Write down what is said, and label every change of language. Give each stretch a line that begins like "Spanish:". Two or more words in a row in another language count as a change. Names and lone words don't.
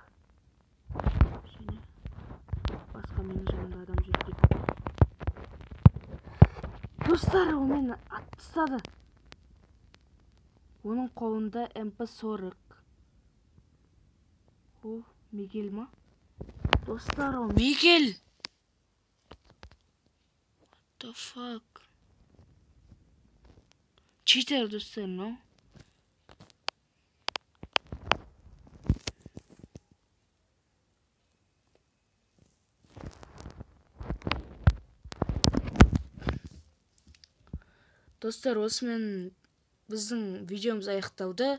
Kazakh: Және басқа менің жанымда адам жүрді. Достар, ол мені аттыстады. Оның қолында МП-40. Ол Мигель ма? Достар, ол Мигель!
English: What the fuck?
Kazakh: Читер, достар, но? Достар, осымен біздің видеомыз аяқталды.